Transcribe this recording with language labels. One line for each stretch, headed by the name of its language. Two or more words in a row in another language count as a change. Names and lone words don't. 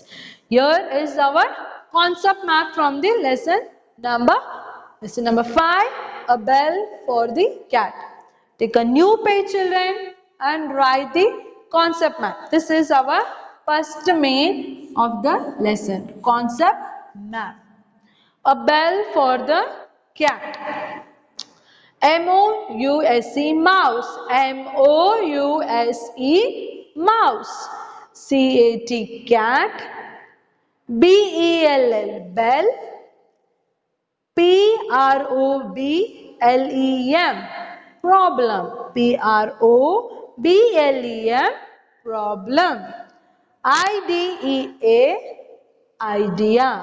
English: Here is our concept map from the lesson number 5, a bell for the cat. Take a new page, children, and write the concept map. This is our first main of the lesson, concept map. A bell for the cat. M-O-U-S-E, mouse. M-O-U-S-E, mouse. C-A-T, cat. B-E-L-L, bell. P-R-O-B-L-E-M, problem. P-R-O-B-L-E-M, problem. I-D-E-A, idea.